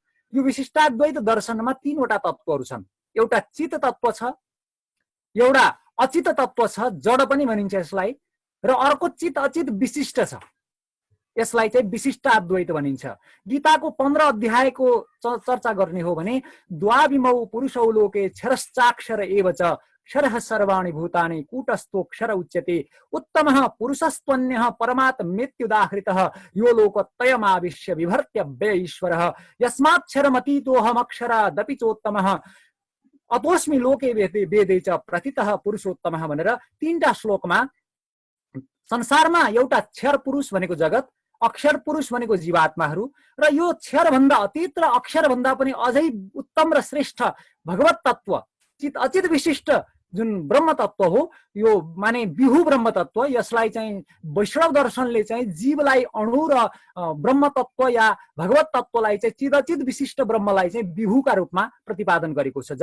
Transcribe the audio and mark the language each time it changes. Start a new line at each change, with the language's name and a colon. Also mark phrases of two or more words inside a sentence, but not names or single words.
Nepali: यो विशिष्टाद्वैत दर्शनमा 3वटा तत्त्वहरू छन्। एउटा चित तत्त्व छ, एउटा अचित तत्त्व छ, जड पनि भनिन्छ यसलाई, र अर्को चित अचित विशिष्ट छ, यसलाई चाहिँ विशिष्टाद्वैत भनिन्छ। गीताको 15 अध्यायको चर्चा गर्ने हो भने
Sanskrit: द्वाविमौ पुरुषौ लोके क्षरश्चाक्षर एव च क्षरः सर्वाणि भूतानि कूटस्थोक्षर उच्यते उत्तमः पुरुषस्त्वन्यः परमात्मेत्युदाहृतः यो लोकत्रयमाविश्य विभर्त्य व्यय ईश्वरः यस्माक्षरमतीतोऽहमक्षरादपि चोत्तमः अतोऽस्मि लोके वेदे च प्रतितः पुरुषोत्तमः
Nepali: भनेर 3टा श्लोकमा संसारमा एउटा क्षर पुरुष भनेको जगत, अक्षर पुरुष भनेको जीवात्माहरू र यो क्षर भन्दा अतीत र अक्षर भन्दा पनि अझै उत्तम र श्रेष्ठ भगवत तत्व चित अचित विशिष्ट जुन ब्रह्म तत्व हो यो माने विभु ब्रह्म तत्व, यसलाई चाहिँ वैष्णव दर्शनले चाहिँ जीवलाई अणु र ब्रह्म तत्व या भगवत तत्वलाई चाहिँ चिदचित विशिष्ट ब्रह्मलाई चाहिँ विभुका रूपमा प्रतिपादन गरेको छ।